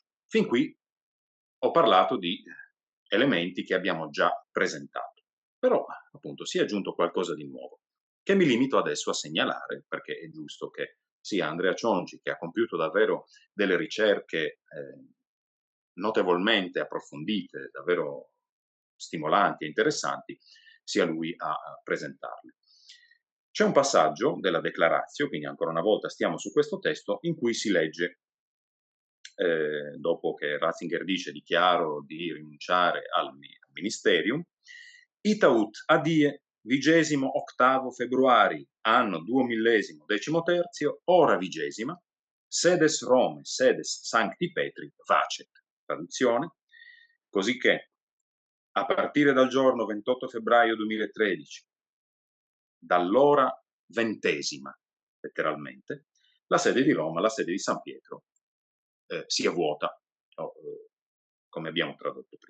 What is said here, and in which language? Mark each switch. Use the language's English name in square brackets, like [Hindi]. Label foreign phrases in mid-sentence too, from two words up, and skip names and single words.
[Italian] Fin qui ho parlato di elementi che abbiamo già presentato, però appunto si è aggiunto qualcosa di nuovo che mi limito adesso a segnalare, perché è giusto che sia Andrea Cionci, che ha compiuto davvero delle ricerche notevolmente approfondite, davvero stimolanti e interessanti, sia lui a presentarle. C'è un passaggio della Declaratio, quindi ancora una volta stiamo su questo testo, in cui si legge, dopo che Ratzinger dice dichiaro di rinunciare al ministerium, [Latin] itaut adie 28 februari anno 2013, ora 20, sedes Rome, sedes Sancti Petri, facet. [Italian] Traduzione, cosicché a partire dal giorno 28 febbraio 2013, dall'ora 20, letteralmente, la sede di Roma, la sede di San Pietro, sia vuota, come abbiamo tradotto prima.